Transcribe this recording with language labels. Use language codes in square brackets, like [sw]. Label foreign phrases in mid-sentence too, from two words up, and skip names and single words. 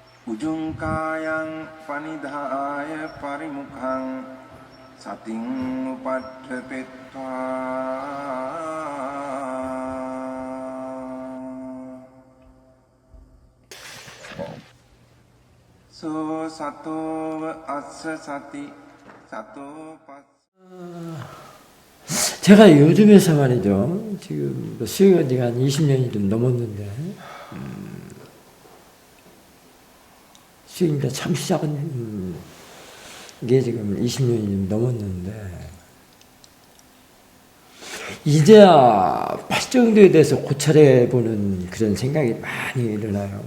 [pi] උජුංකායං පනිදාය පරිමුඛං සතින් උපට්ඨපෙත්වා සෝ සතෝව අස්ස සති සතෝ පස්ස. [ko] 제가 요즘에서 말이죠. 지금 수행한 지가 한 20년이 좀 넘었는데, 수행이가 참 시작은, 이게 지금 20년이 좀 넘었는데, 이제야 팔정도에 대해서 고찰해보는 그런 생각이 많이 일어나요.